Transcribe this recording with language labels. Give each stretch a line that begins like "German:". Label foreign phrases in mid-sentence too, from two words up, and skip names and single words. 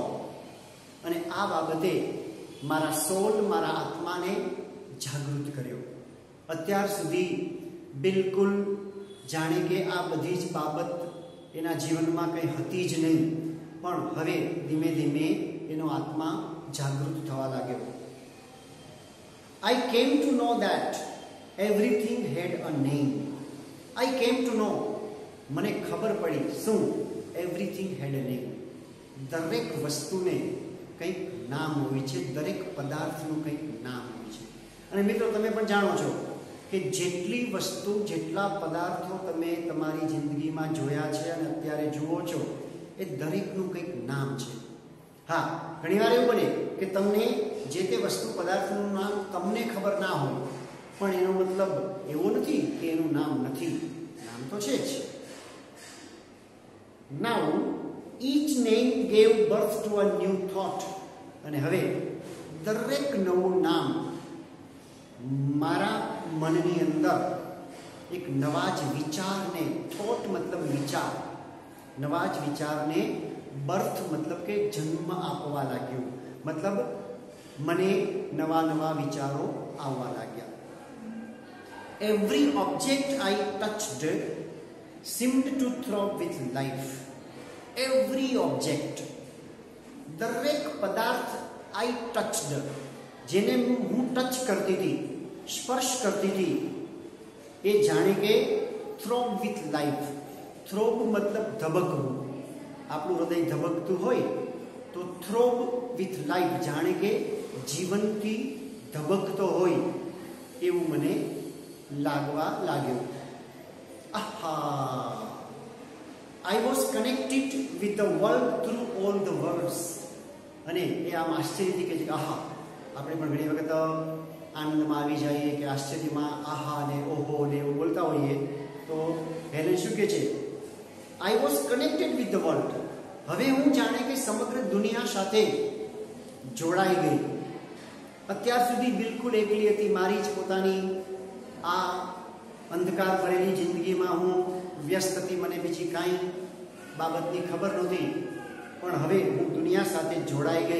Gujarati: અને આ બાબતે મારા સોલ, મારા આત્માને જાગૃત કર્યો. અત્યાર સુધી બિલકુલ જાણે કે આ બધી જ બાબત એના જીવનમાં કંઈ હતી જ નહીં, પણ હવે ધીમે ધીમે એનો આત્મા જાગૃત થવા લાગ્યો.
English: I came to know that everything had a name. I came to know,
Gujarati: મને ખબર પડી. શું?
English: Everything had a name.
Gujarati: દરેક વસ્તુને કંઈક નામ હોય છે, દરેક પદાર્થનું કંઈક નામ હોય છે. અને મિત્રો, તમે પણ જાણો છો કે જેટલી વસ્તુ, જેટલા પદાર્થો તમે તમારી જિંદગીમાં જોયા છે અને અત્યારે જુઓ છો, એ દરેકનું કંઈક નામ છે. હા, ઘણીવાર એવું બને કે તમને જે તે વસ્તુ પદાર્થનું નામ તમને ખબર ના હોય, પણ એનો મતલબ એવો નથી કે એનું નામ નથી. નામ તો છે જ.
English: નાઉ each name gave birth to a new thought.
Gujarati: અને હવે દરેક નવું નામ મારા મનની અંદર એક નવા જ વિચારને, થોટ મતલબ વિચાર, નવા જ વિચારને બર્થ મતલબ કે જન્મ આપવા લાગ્યું. મતલબ મને નવા નવા વિચારો આવવા લાગ્યા.
English: every object I touched seemed to throb with life. Every object,
Gujarati: દરેક પદાર્થ
English: I touched,
Gujarati: જેને હું ટચ કરતી હતી, સ્પર્શ કરતી હતી, એ જાણે કે
English: throb with life.
Gujarati: થ્રોબ મતલબ ધબકવું. આપણું હૃદય ધબકતું હોય તો
English: throb with life,
Gujarati: જાણે કે જીવનથી ધબકતો હોય એવું મને લાગવા લાગ્યું. આહા,
English: I was connected with the world through all the words.
Gujarati: અને એ આમ આશ્ચર્યથી કહે છે કે આહા. આપણે પણ ઘણી વખત આનંદમાં આવી જઈએ કે આશ્ચર્યમાં આહા ને ઓહો ને એવું બોલતા હોઈએ. તો હેલેન શું કહે છે?
English: I was connected with the world.
Gujarati: હવે હું જાણે કે સમગ્ર દુનિયા સાથે જોડાઈ ગઈ. અત્યાર સુધી બિલકુલ એકલી હતી. મારી જ પોતાની આ અંધકાર ભરેલી જિંદગીમાં હું વ્યસ્ત હતી. મને બીજી કાંઈ બાબતની ખબર નહોતી. પણ હવે હું દુનિયા સાથે જોડાઈ ગઈ.